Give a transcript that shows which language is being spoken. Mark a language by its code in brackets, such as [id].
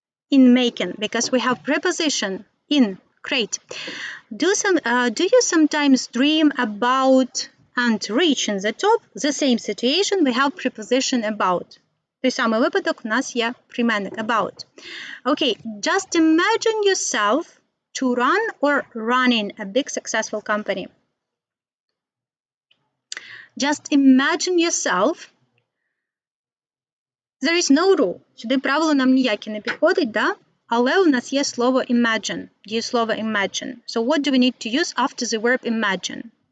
[en] In making, because we have preposition in. Great. Do you sometimes dream about and reaching the top? The same situation, we have preposition about. [uk] Той самий випадок, у нас є прийменник about. [en] Okay, just imagine yourself to run or running a big successful company. Just imagine yourself. There is no rule. [uk] Сюди правило нам ніяке не підходить, да? Але у нас є слово imagine, дієслово imagine. [en] So what do we need to use after the verb imagine?